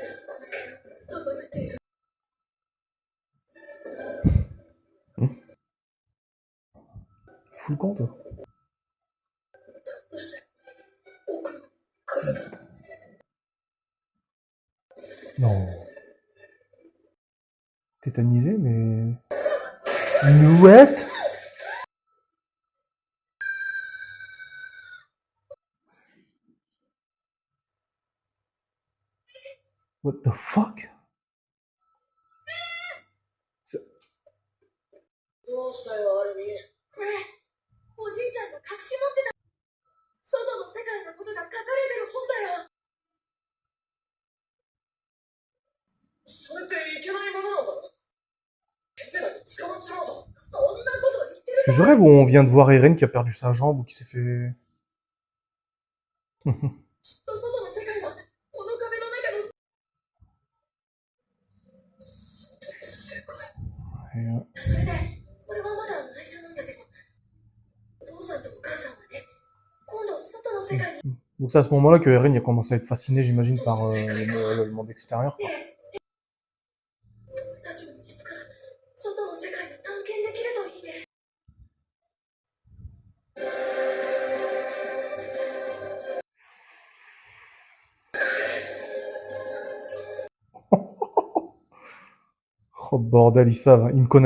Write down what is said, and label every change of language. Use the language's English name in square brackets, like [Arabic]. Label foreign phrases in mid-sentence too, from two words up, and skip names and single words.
[French] Fous le camp, toi. Non. Tétanisé, mais... [English] What? What the fuck? [Japanese] どうしたよ、アルミ。これ、おじいちゃんが隠し持ってた。外の世界のことが書かれてる本だよ。それっていけないものなんだろ。テペラに捕まっちまうぞ。そんなこと言ってる。 [French] Est-ce que je rêve où on vient de voir Eren qui a perdu sa jambe ou qui s'est fait... [Japanese] きっと外の世界はこの壁の中の。外の世界。それで、俺はまだ内緒なんだけど、お父さんとお母さんはね、今度外の世界に。 [French] Donc c'est à ce moment-là que Eren il a commencé à être fasciné, j'imagine, par le monde extérieur. Quoi. [Japanese] 僕たちもいつか外の世界を探検できるといいね。 [French] Oh bordel, ils savent, ils me connaissent.